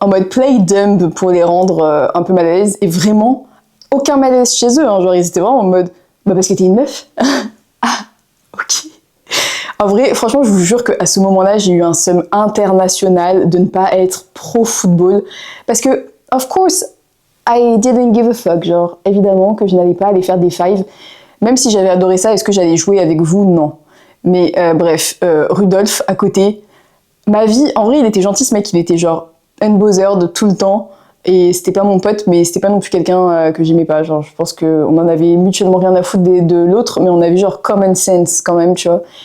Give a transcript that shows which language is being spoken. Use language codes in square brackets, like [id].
[fr] En mode [en] play dumb [fr] pour les rendre un peu mal à l'aise, et vraiment... Aucun malaise chez eux, hein. Genre ils étaient vraiment en mode parce que t'es une meuf. Ah, ok. En vrai, franchement, je vous jure qu'à ce moment-là, j'ai eu un seum international de ne pas être pro football. Parce que, [en] of course, I didn't give a fuck. [fr] Genre, évidemment que je n'allais pas aller faire des fives. Même si j'avais adoré ça, est-ce que j'allais jouer avec vous? Non. Mais bref, Rudolph, à côté, ma vie, en vrai, il était gentil ce mec, il était genre unbothered tout le temps. Et c'était pas mon pote, mais c'était pas non plus quelqu'un que j'aimais pas. Genre, je pense qu'on en avait mutuellement rien à foutre de l'autre, mais on avait genre [en] common sense [fr] quand même, tu vois.